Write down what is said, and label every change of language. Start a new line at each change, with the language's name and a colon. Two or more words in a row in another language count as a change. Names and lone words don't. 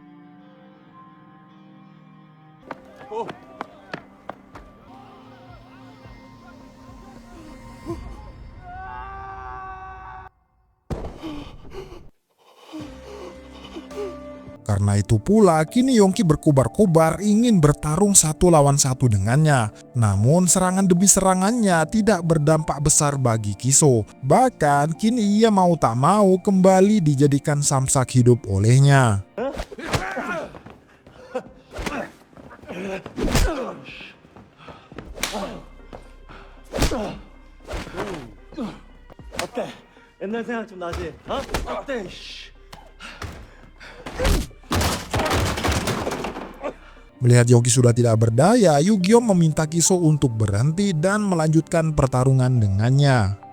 Indonesian: Karena itu pula, kini Yongki berkobar-kobar ingin bertarung satu lawan satu dengannya. Namun serangan demi serangannya tidak berdampak besar bagi Kiso. Bahkan kini ia mau tak mau kembali dijadikan samsak hidup olehnya.
Korean: 어때? 옛날 생각 좀 나지? 어때?
Indonesian: Melihat Yongki sudah tidak berdaya, Yugyeom meminta Kiso untuk berhenti dan melanjutkan pertarungan dengannya.